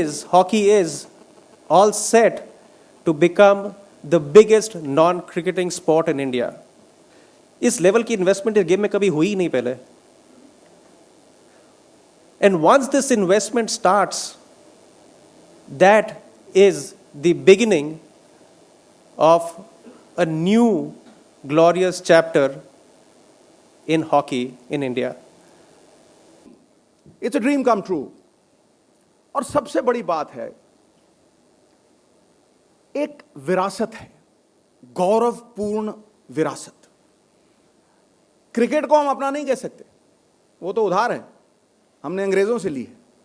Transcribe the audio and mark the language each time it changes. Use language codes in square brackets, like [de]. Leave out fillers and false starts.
[en] Hockey is all set to become the biggest non-cricketing sport in India. [hi] इस level की investment इस game में कभी हुई नहीं पहले. [en] And once this investment starts, that is the beginning of a new glorious chapter in hockey in India. It's a dream come true. [hi] और सबसे बड़ी बात है, एक विरासत है, गौरवपूर्ण विरासत. क्रिकेट को हम अपना नहीं कह सकते, वो तो उधार है, हमने अंग्रेजों से ली है.